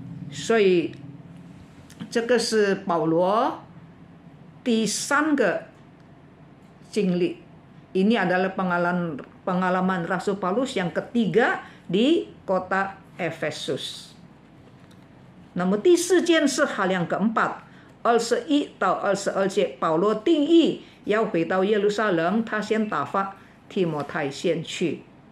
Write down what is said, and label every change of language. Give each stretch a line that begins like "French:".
Chinese: 所以这个是保罗第3个经历.
Indonesian: Ini adalah pengalaman Rasul Paulus yang ketiga di kota Efesus.
Chinese: 那么第4件是好像
Indonesian: keempat,
Chinese: 21到22节，保罗定义要回到耶路撒冷，他先打发提摩太先去。